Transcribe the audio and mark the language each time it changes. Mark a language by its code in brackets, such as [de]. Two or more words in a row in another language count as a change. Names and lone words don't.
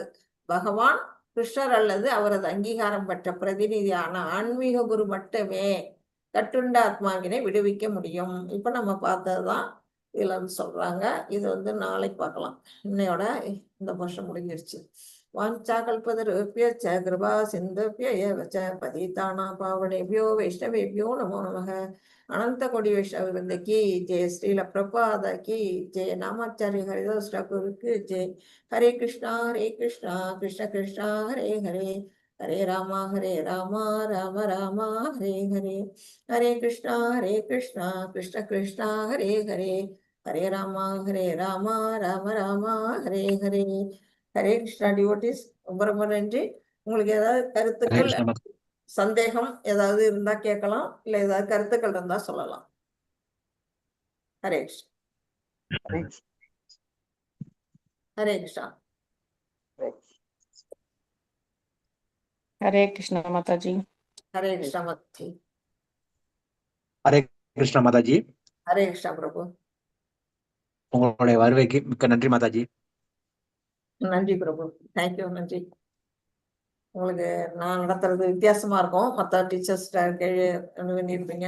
[ta] பகவான், கிருஷ்ணர் அல்லது அவரது அங்கீகாரம் பெற்ற பிரதிநிதியான ஆன்மீக குரு மட்டுமே கட்டுண்ட ஆத்மாவினை விடுவிக்க முடியும். இப்ப நம்ம பார்த்ததுதான் இதுல வந்து சொல்றாங்க. இது வந்து நாளைக்கு பார்க்கலாம். இன்னையோட இந்த வருஷம் முடிஞ்சிருச்சு. [sa] वाञ्छा कल्पतरुभ्यश्च कृपा सिन्धुभ्य एव च पतितानां पावनेभ्यो वैष्णवेभ्यो नमो नमः. [hi] अनन्त कोटि वैष्णव की जय। श्रील प्रभाद की जय. [ta] நாமாச்சாரிய ஹரிதாஸ் டாக்கூருக்கு ஜெய. ஹரே கிருஷ்ணா கிருஷ்ண கிருஷ்ணா ஹரே ஹரே, ஹரே ராமா ராம ராம ஹரே ஹரே, ஹரே கிருஷ்ணா கிருஷ்ண கிருஷ்ணா ஹரே ஹரே, ஹரே ராமா ராம ராம ஹரே ஹரே. ஹரே கிருஷ்ணா டிவோட்டிஸ், ரொம்ப ரொம்ப நன்றி. உங்களுக்கு ஏதாவது ஹரே கருத்துக்கள், கிருஷ்ண மாதா. சந்தேகம் ஏதாவது இருந்தா கேட்கலாம், இல்ல ஏதாவது கருத்துக்கள் இருந்தா சொல்லலாம். ஹரே கிருஷ்ணா. ஹரே கிருஷ்ணா. [hi] हरे कृष्ण माता जी। [ta] ஹரே கிருஷ்ணா மத்தி. ஹரே கிருஷ்ண மாதாஜி. ஹரே கிருஷ்ணா பிரபு. உங்களுடைய வருகைக்கு மிக்க நன்றி மாதாஜி. நன்றி பிரபு. தேங்க்யூ. நன்றி. உங்களுக்கு நான் நடத்துறது வித்தியாசமா இருக்கும். மற்ற டீச்சர்ஸ் பண்ணியிருப்பீங்க.